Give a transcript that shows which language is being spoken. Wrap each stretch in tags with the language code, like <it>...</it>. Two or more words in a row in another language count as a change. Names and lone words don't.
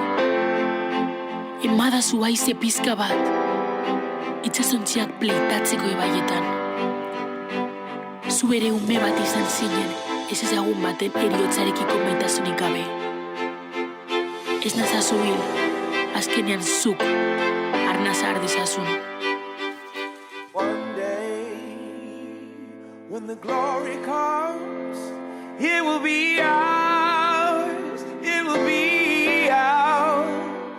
<eu>Emadazu haize pizka bat, itsasontziak pleitatzeko ibaietan. Zu ere ume bat izan zinen, ez ezagun baten eriotzarekiko maitasunik gabe. Ez nazazu hil, azkenean zuk arnaza ardezazun.</eu> <en>One day, when the glory comes, it will be ours, it will be ours.</en>